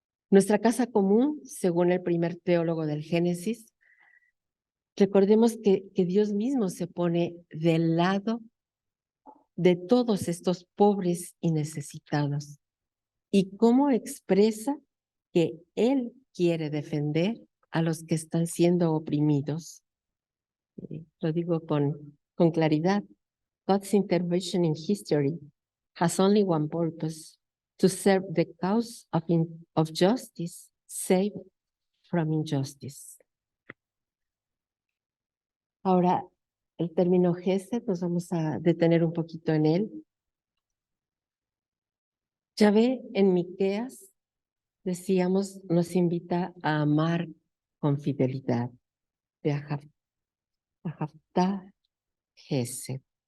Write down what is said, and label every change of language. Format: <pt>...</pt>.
<es>Nuestra casa común, según el primer teólogo del Génesis, recordemos que Dios mismo se pone del lado de todos estos pobres y necesitados. Y cómo expresa que Él quiere defender a los que están siendo oprimidos. Lo digo con claridad.</es> <en>God's intervention in history has only one purpose: to serve the cause of justice, save from injustice.</en> <es>Ahora, el término Gesed, nos vamos a detener un poquito en él. Yahvé en Miqueas, decíamos, nos invita a amar con fidelidad.</es> <he>De Ahavta Gesed.</he>